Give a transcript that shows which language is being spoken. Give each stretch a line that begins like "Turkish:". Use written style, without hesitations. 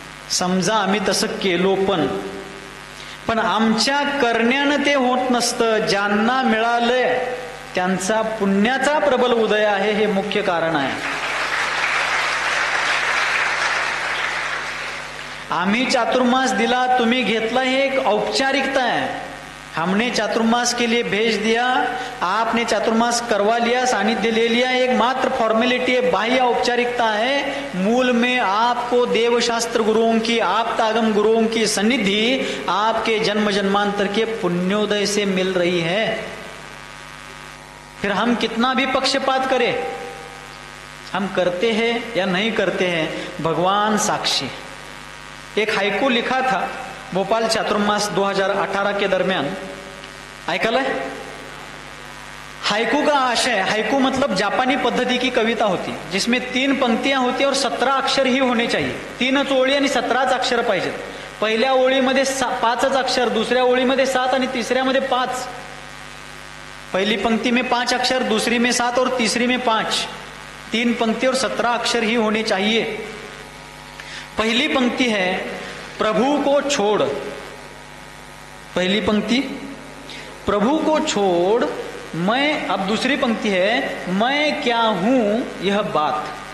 Marathi: समजा आम्ही तसं केलो पण आमच्या करण्यानं ते होत नसतं. ज्यांना मिळालंय त्यांचा पुण्याचा प्रबल उदय आहे, हे मुख्य कारण आहे. आम्ही चातुर्मास दिला, तुम्ही घेतला, हे एक औपचारिकता है.
Hindi: हमने चातुर्मास के लिए भेज दिया, आपने चातुर्मास करवा लिया, सानिध्य ले लिया, एक मात्र फॉर्मेलिटी है, बाह्य औपचारिकता है. मूल में आपको देवशास्त्र गुरुओं की, आप्तागम गुरुओं की सन्निधि आपके जन्म जन्मांतर के पुण्योदय से मिल रही है. फिर हम कितना भी पक्षपात करें, हम करते हैं या नहीं करते हैं, भगवान साक्षी. एक हाइकू लिखा था भोपाल चातुर्मास 2018 के दरमियान, ऐकलंय? हाइकू का आशय, हाइकू मतलब जापानी पद्धति की कविता होती जिसमें 3 पंक्तियां होती और 17 अक्षर ही होने चाहिए.
Marathi: 3च ओळी आणि 17च अक्षर पाहिजेत. पहिल्या ओळीमध्ये 5च अक्षर, दुसऱ्या ओळीमध्ये 7 आणि तिसऱ्यामध्ये 5.
Hindi: पहली पंक्ति में 5 अक्षर, दूसरी में 7 और तीसरी में 5. 3 पंक्ति और 17 अक्षर ही होने चाहिए. पहली पंक्ति है प्रभु को छोड़, पहली पंक्ति प्रभु को छोड़ मैं, अब दूसरी पंक्ति है मैं क्या हूं यह बात.